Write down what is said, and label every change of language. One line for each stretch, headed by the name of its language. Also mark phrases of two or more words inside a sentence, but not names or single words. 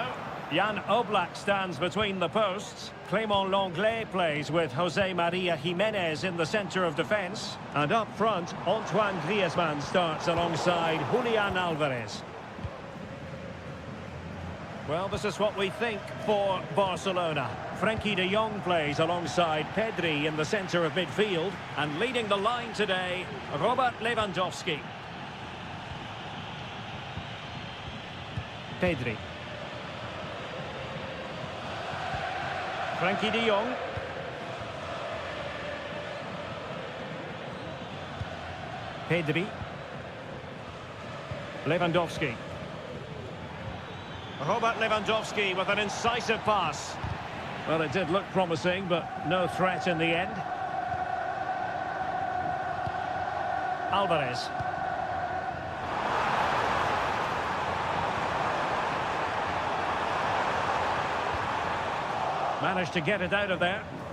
English: Jan Oblak stands between the posts. Clément Lenglet plays with Jose Maria Jimenez in the centre of defence. And up front, Antoine Griezmann starts alongside Julian Alvarez. Well, this is what we think for Barcelona. Frenkie de Jong plays alongside Pedri in the centre of midfield. And leading the line today, Robert Lewandowski. Pedri. Frenkie de Jong. Pedri. Lewandowski. Robert Lewandowski with an incisive pass. Well, it did look promising, but no threat in the end. Alvarez. Managed to get it out of there.